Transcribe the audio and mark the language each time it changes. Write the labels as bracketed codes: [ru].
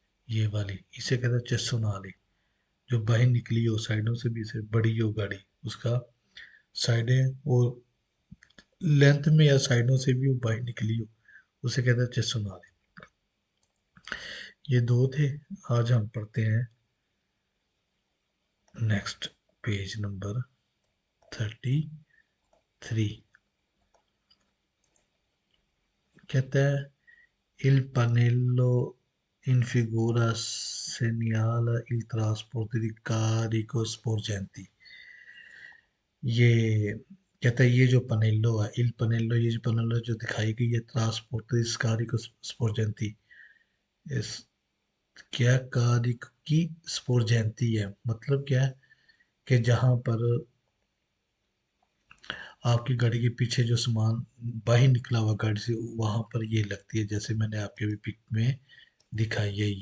[hi] ये वाली इसे कहते हैं चेसोनाली। जो बाहर निकली हो साइडों से भी, से बड़ी हो गाड़ी, उसका साइडें और लेंथ में या साइडों से भी वो बाहर निकली हो, उसे कहते हैं चेसोनाली। ये दो थे। आज हम पढ़ते हैं नेक्स्ट, पेज नंबर 33। कहता है [it] il pannello in figura segnala il trasporto di carico sporgenti। [hi] ये कहता है ये जो पनेल्लो है, इल पनेल्लो, ये जो पनेल्लो जो दिखाई गई है, ट्रांसपोर्ट इस कारिको स्पोर्जेंती, इस क्या कारिक की स्पोर्जेंती है, मतलब क्या है कि जहां पर आपकी गाड़ी के पीछे जो सामान बाहर निकला हुआ गाड़ी से, वहां पर ये लगती है, जैसे मैंने आपके अभी पिक में दिखाई है।